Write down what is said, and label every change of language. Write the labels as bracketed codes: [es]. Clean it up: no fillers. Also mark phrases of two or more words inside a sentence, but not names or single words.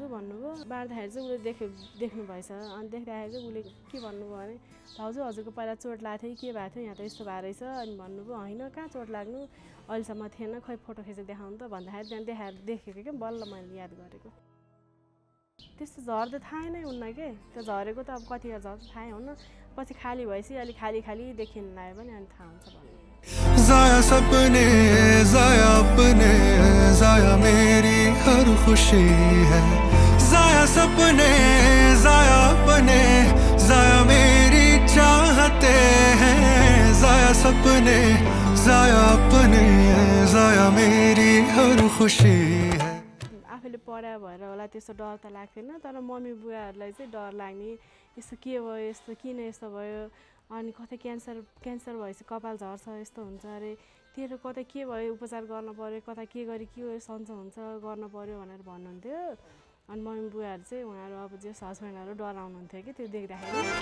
[ne] भन्नुभयो बार्दाखेरि चाहिँ उसले देख्नु भएछ अनि देख्दाखेरि चाहिँ उसले के भन्नुभयो भने भाउजू हजुरको पहिला चोट लाग्थ्यो के भएको थियो यहाँ त यस्तो भएको रहेछ अनि भन्नुभयो होइन कहाँ चोट लाग्नु अहिलेसम्म थिएन खै फोटो खिचेर देखाउनु त भन्दाखेरि त्यहाँ देखेको क्या बल्ल मैले याद गरेको त्यस्तो झर्दा थाहै नै हुन्न के त्यो झरेको त अब कति झर्छ थाहै हुन्न पछि खाली भएपछि अलि खाली देखिन लाग्यो भने अनि थाहा हुन्छ भन्नु [hi] जाया सपने जाया अपने जाया मेरी हर खुशी है जाया सपने जाया अपने जाया मेरी चाहते हैं जाया सपने जाया अपने जाया मेरी हर खुशी है [ne] आफूले पढा भएर होला त्यस्तो डर त लाग्थेन तर मम्मी बुवाहरूलाई चाहिँ डर लाग्ने यस्तो के भयो यस्तो किन यस्तो भयो अनि कतै क्यान्सर भएपछि कपाल झर्छ यस्तो हुन्छ अरे तेरो कतै के भयो उपचार गर्न पर्यो कता के गरी के सन्चो हुन्छ गर्न पर्यो भनेर भन्नुहुन्थ्यो अनि मम्मी बुवाहरू चाहिँ उहाँहरू अब जस हस्बेन्डहरू डराउनुहुन्थ्यो कि त्यो देख्दाखेरि